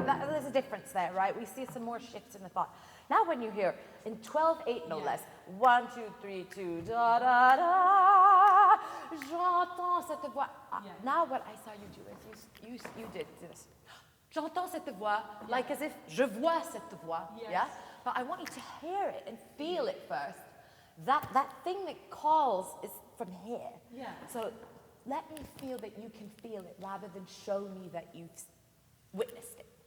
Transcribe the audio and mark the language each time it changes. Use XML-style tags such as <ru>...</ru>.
<en>There's a difference there, right? We see some more shifts in the thought. Now when you hear in 12/8 no less, 1, 2, 3, 2, da da da,</en> <fr>j'entends cette voix.</fr> <en>Yeah. Now what I saw you do is you did this.</en> <fr>J'entends cette voix,</fr> <en>like as if</en> <fr>je vois cette voix,</fr> <en>Yes. yeah? But I want you to hear it and feel it first. That thing that calls is from here. Yeah. So let me feel that you can feel it rather than show me that you've witnessed it.</en>